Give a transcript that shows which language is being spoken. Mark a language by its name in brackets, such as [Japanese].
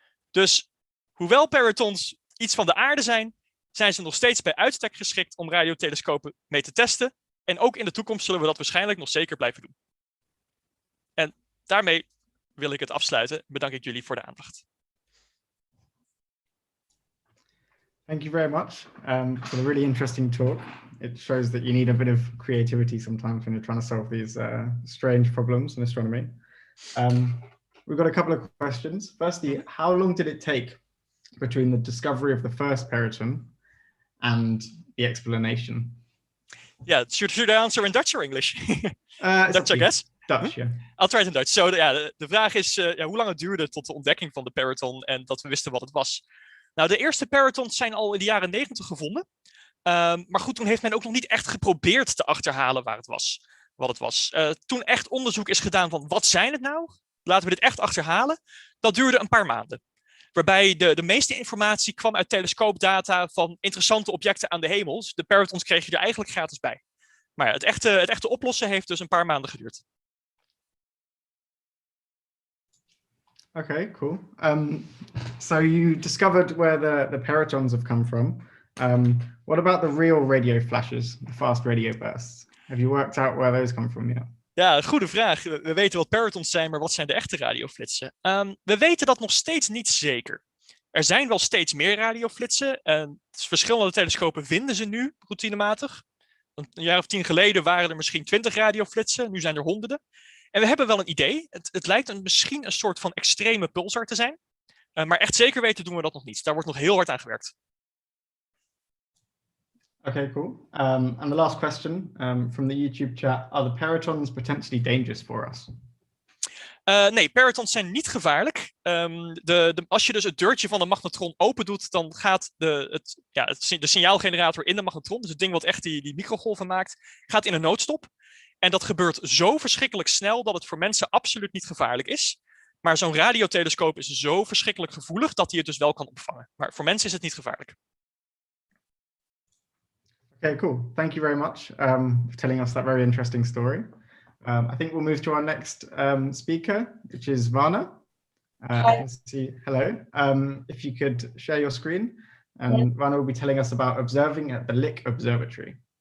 [Dutch] Dus hoewel barytons iets van de aarde zijn, zijn ze nog steeds bij uitstek geschikt om radiotelescopen mee te testen. En ook in de toekomst zullen we dat waarschijnlijk nog zeker blijven doen. En daarmee wil ik het afsluiten. Bedank ik jullie voor de aandacht. [English] Thank you very much for the really interesting talk. It shows that you need a bit of creativity sometimes when you're trying to solve these strange problems in astronomy. We've got a couple of questions. Firstly, how long did it take between the discovery of the first baryton and the explanation? Yeah, should I answer in Dutch or English? Dutch, I guess. Dutch, yeah. I'll try it in Dutch. [Dutch] So, de vraag is hoe lang het duurde tot de ontdekking van de baryton en dat we wisten wat het was. Nou, de eerste barytons zijn al in de jaren 90 gevonden. Maar goed, toen heeft men ook nog niet echt geprobeerd te achterhalen wat het was. Toen echt onderzoek is gedaan van wat zijn het nou? Laten we dit echt achterhalen. Dat duurde een paar maanden. Waarbij de meeste informatie kwam uit telescoopdata van interessante objecten aan de hemel. Dus de barytons kreeg je er eigenlijk gratis bij. Maar ja, het echte oplossen heeft dus een paar maanden geduurd. [English] Okay, cool. So you discovered where the barytons have come from. What about the real radio flashes, the fast radio bursts? Have you worked out where those come from yet? [Dutch] Ja, goede vraag. We weten wat barytons zijn, maar wat zijn de echte radioflitsen? We weten dat nog steeds niet zeker. Er zijn wel steeds meer radioflitsen. Verschillende telescopen vinden ze nu routinematig. Een jaar of 10 geleden waren er misschien 20 radioflitsen. Nu zijn er honderden. En we hebben wel een idee. Het lijkt misschien een soort van extreme pulsar te zijn. Maar echt zeker weten doen we dat nog niet. Daar wordt nog heel hard aan gewerkt. [English] Okay, cool. And the last question from the YouTube chat. Are the barytons potentially dangerous for us? [Dutch] Nee, barytons zijn niet gevaarlijk. Als je dus het deurtje van de magnetron open doet, dan gaat de signaalgenerator in de magnetron, dus het ding wat echt die microgolven maakt, gaat in een noodstop. En dat gebeurt zo verschrikkelijk snel dat het voor mensen absoluut niet gevaarlijk is. Maar zo'n radiotelescoop is zo verschrikkelijk gevoelig dat hij het dus wel kan opvangen. Maar voor mensen is het niet gevaarlijk. [English] Okay, cool. Thank you very much for telling us that very interesting story. I think we'll move to our next speaker, which is Giovanna. I can see, hello. If you could share your screen, and Giovanna will be telling us about observing at the Lick Observatory.